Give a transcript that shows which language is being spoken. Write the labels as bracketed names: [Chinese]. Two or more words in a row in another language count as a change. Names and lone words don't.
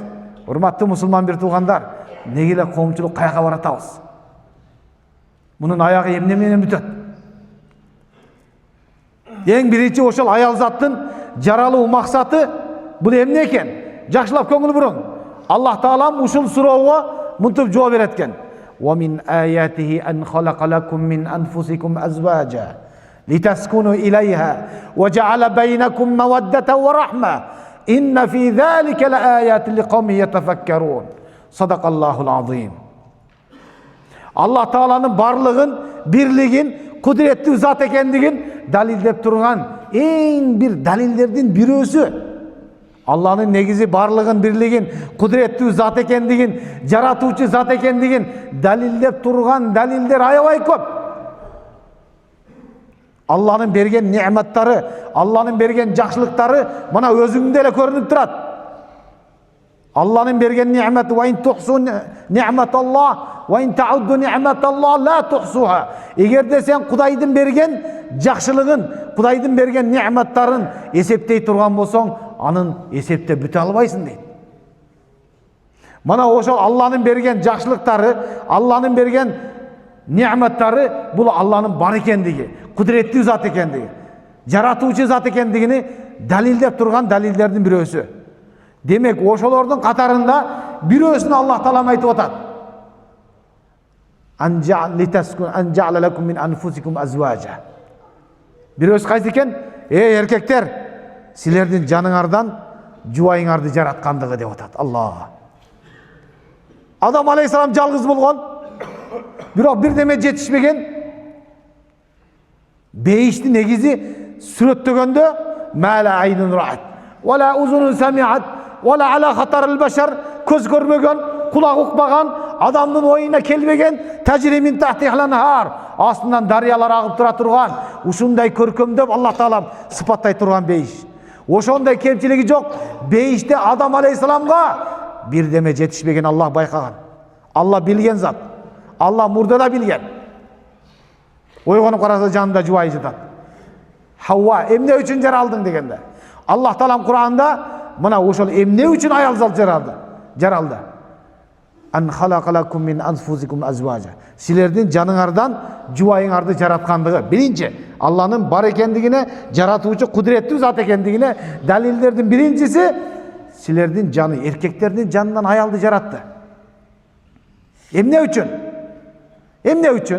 [Kyrgyz] Урматтуу мусулман бир туугандар, неге эле коомчулук каяка баратабыз? Мунун аягы эмне менен бүтөт? Эң биринчи ошол аял заттын жаралуу максаты бул эмне экен? Жакшылап көңүл буруң. Аллах Таалам ушул суроого мынтип жооп берет экен. [Arabic] "ومن آياته أن خلق لكم من أنفسكم أزواجا لتسكنوا إليها وجعل بينكم مودة ورحمة. إن في ذلك لآيات لقوم يتفكرون." صدق الله العظيم. [Kyrgyz] Аллах Тааланын барлыгын, бирлигин, кудуреттүү зат экендигин далилдеп турган эң бир далилдердин бирөөсү. Алланын негизи барлыгын, бирлигин, кудуреттүү зат экендигин, жаратуучу зат экендигин далилдеп турган далилдер аябай көп. Алланын берген не'маттары, Алланын берген жакшылыктары мына өзүңдө эле көрүнүп турат. Алланын берген не'мат [Arabic] وإن تحصوا نعمة الله وإن تعدوا نعمة الله لا تحصوها. [Kyrgyz] Эгерде сен Кудайдын берген жакшылыгын, Кудайдын берген не'маттарын эсептей турган болсоң, анын эсептеп бүтө албайсың дейт. Мана ошол Алланын берген жакшылыктары, Алланын берген не'маттары бул Алланын бар экендиги, кудуреттүү зат экендиги, жаратуучу зат экендигини далилдеп турган далилдердин бирөөсү. Демек, ошолордун катарында бирөөсүн Аллах Таалам айтып атат. [Arabic] "أن جعل لكم من أنفسكم أزواجا." [Kyrgyz] Бирөөсү кайсы экен? Эркектер, силердин жаныңардан жубайыңарды жараткандыгы деп атат. Алла. Адам алейхисалам жалгыз болгон, бирок бирдеме жетишпеген. Beyişti negizi сүрөттөгөндө [Arabic] ما لا عين رأت ولا أذن سمعت ولا على خطر البشر, [Kyrgyz] көз көрмөгөн, кулак укпаган, адамдын оюна келбеген, [Arabic] تجري من تحتها الأنهار, [Kyrgyz] астынан дарыялар агып тура турган, ушундай көркөмдөп Аллах Таалам сыпаттай турган бейиш. Ошондой кемчилиги жок. Бейиште Адам алейхисаламга бирдеме жетишпеген Аллах байкаган. Аллах билген зат. Аллах мурдада билген. Ойгонуп караса жанында жубайы жатат. Хауа эмне үчүн жаралдың дегенде. Аллах Таалам Кур'анда мына ошол эмне үчүн аял зат жаралды. [Arabic] أن خلق لكم من أنفسكم أزواجا. [Kyrgyz] Силердин жаныңардан жубайыңарды жараткандыгы. Биринчи, Алланын бар экендигине, жаратуучу кудуреттүү зат экендигине далилдердин биринчиси силердин жаны, эркектердин жанынан аялды жаратты. Эмне үчүн? Эмне үчүн?